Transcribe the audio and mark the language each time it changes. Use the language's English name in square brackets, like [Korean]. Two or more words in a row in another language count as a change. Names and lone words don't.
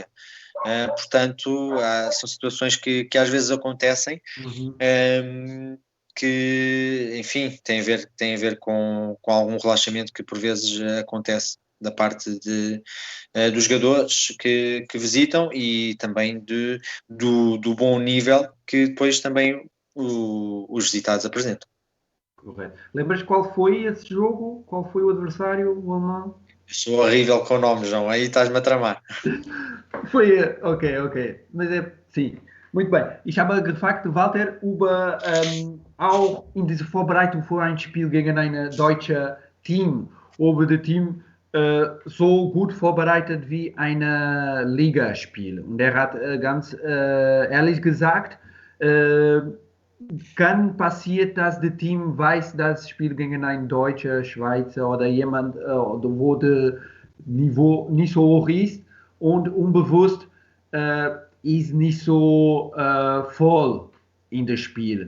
[Portuguese] Portanto, são situações que às vezes acontecem, que, enfim, tem a ver com algum relaxamento que por vezes acontece da parte dos jogadores que visitam e também do bom nível que depois também os visitados apresentam. Correto. Lembras qual foi esse jogo? Qual foi o adversário, o alemão? Eu sou horrível com nomes, João, aí estás-me a tramar. Foi, okay. Mas sim, muito bem. [German] Ich habe gefragt, Walter, über auch in dieser Vorbereitung vor ein Spiel gegen ein deutsches Team, ob das Team so gut vorbereitet wie ein Ligaspiel. Und er hat ganz ehrlich gesagt, kann passieren, dass das Team weiß, dass das Spiel gegen einen Deutscher, Schweizer oder jemand, wo das Niveau nicht so hoch ist und unbewusst ist nicht so voll in das Spiel.